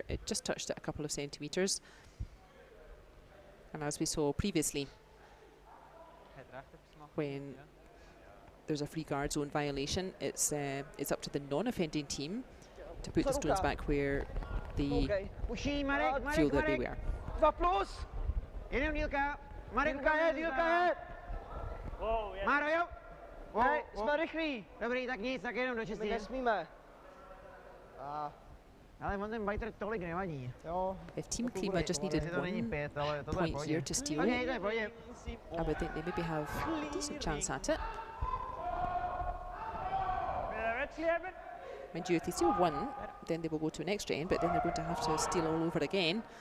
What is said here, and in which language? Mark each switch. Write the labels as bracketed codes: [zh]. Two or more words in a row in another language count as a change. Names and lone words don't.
[en] It just touched it a couple of centimetres. And as we saw previously, when there's a free guard zone violation, it's up to the non-offending team to put the stones back where they feel that they were. [cs] Hej, jsme rychlí. Dobrý, tak nic, tak jenom dočistím. My nesmíme. Ale on ten biter tolik nevadí. [en] If Team Klima just needed one point here to steal, I would think they maybe have a decent chance at it. Mind you, if they steal one, then they will go to an extra end, but then they're going to have to steal all over again.